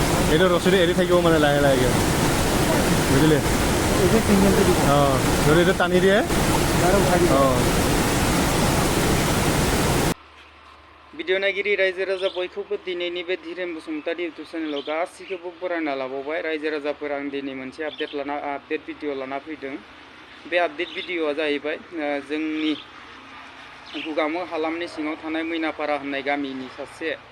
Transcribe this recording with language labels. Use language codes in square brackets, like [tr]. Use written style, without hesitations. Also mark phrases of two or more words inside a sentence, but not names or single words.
[as] এইটো ৰছীটো এৰি থাকিব মানে লাহে লাহেকৈ বুজিলে অঁ যদি এইটো টানি দিয়ে অঁ [brx] भिडिअ नायगिरि रायजो राजा बयखौबो दिनैनि बे धीरेन बसुमतारी इउटुब चेनेलाव गासैखौबो बरायना लाबावबाय रायजो राजाफोर आं दिनै मोनसे आपडेट भिडिअ लाना फैदों बे आपडेट भिडिअआ जाहैबाय जोंनि गुगामो हालामनि सिङाव थानाय मैनापारा होननाय गामिनि सासे